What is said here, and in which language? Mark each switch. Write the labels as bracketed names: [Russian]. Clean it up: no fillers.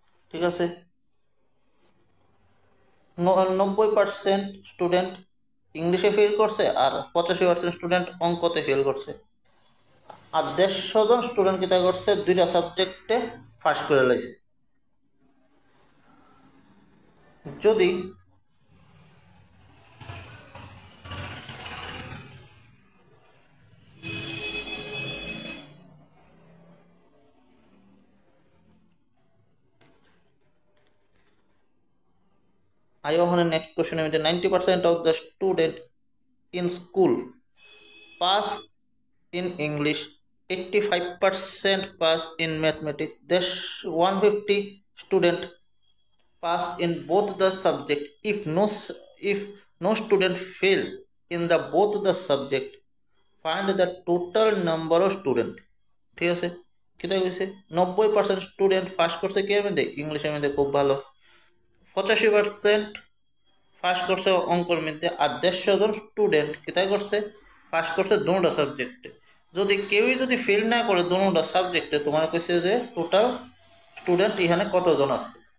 [Bangla] ঠিক আছে, 90% স্টুডেন্ট ইংলিশে ফেল করছে আর 85% স্টুডেন্ট অঙ্কতে ফেল করছে। আর 150 জন স্টুডেন্ট কিতা করছে, দুইটা সাবজেক্টে ফার্স্ট করে লাইছে। [English] যদি next question, 90% of the student in school pass in English, 85% pass in mathematics. There's 150 student pass in both the subject. If no student fail in the both the subject, find the total number of student. [Bangla] ঠিক আছে, কিতা কইছে 90% student pass করছে কি মধ্যে, ইংলিশের মধ্যে খুব ভালো। 85% পাস করছে অঙ্কের মধ্যে, আর 150 জন স্টুডেন্ট কিতা করছে, পাস করছে দুটোটা সাবজেক্টে। যদি কেউই যদি ফেল না করে দুটোটা সাবজেক্টে, তোমার কইছে যে টোটাল স্টুডেন্ট এখানে কতজন আছে।